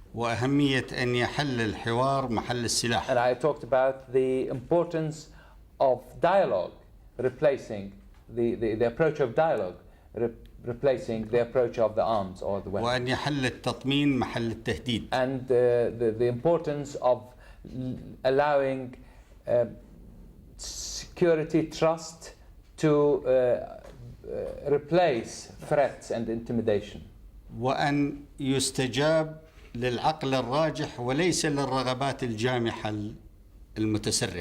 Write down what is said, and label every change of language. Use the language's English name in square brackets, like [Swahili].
[Arabic] وأهمية أن يحل الحوار محل السلاح. [English] And I talked about the importance of dialogue replacing the approach of dialogue, replacing the approach of the arms or the weapons. [Arabic] وأن يحل التطمين محل التهديد. [English] And the importance of allowing security, trust to replace threats and intimidation. [Arabic] وأن يستجاب للعقل الراجح وليس للرغبات الجامحة المتسرعة.